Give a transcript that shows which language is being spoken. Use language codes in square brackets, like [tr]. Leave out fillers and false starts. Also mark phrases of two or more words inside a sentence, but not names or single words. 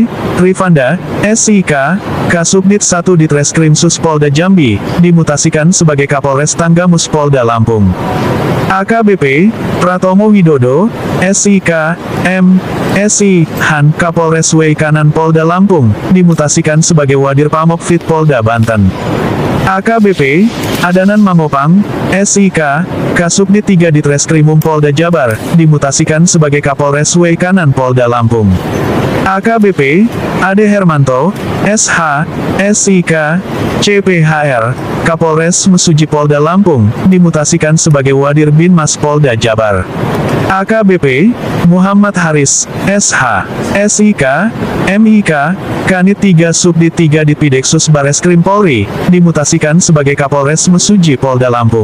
[id] AKBP, Rifanda, SIK, Kasubdit 1 Ditreskrim Sus Polda Jambi, dimutasikan sebagai Kapolres Tanggamus Polda Lampung. AKBP, Pratomo Widodo, SIK, M, SI, Han, Kapolres W Kanan Polda Lampung, dimutasikan sebagai Wadir Pamopfit Polda Banten. AKBP, Adanan Mamopang, SIK, Kasubdit 3 Ditreskrimum Polda Jabar, dimutasikan sebagai Kapolres W Kanan Polda Lampung. AKBP, Ade Hermanto, SH, SIK, CPHR, Kapolres Mesuji Polda Lampung, dimutasikan sebagai Wadir Binmas Polda Jabar. AKBP, Muhammad Haris, SH, SIK, MIK, Kanit 3 Subdit 3 Ditpideksus Bareskrim Polri, dimutasikan sebagai Kapolres Mesuji Polda Lampung.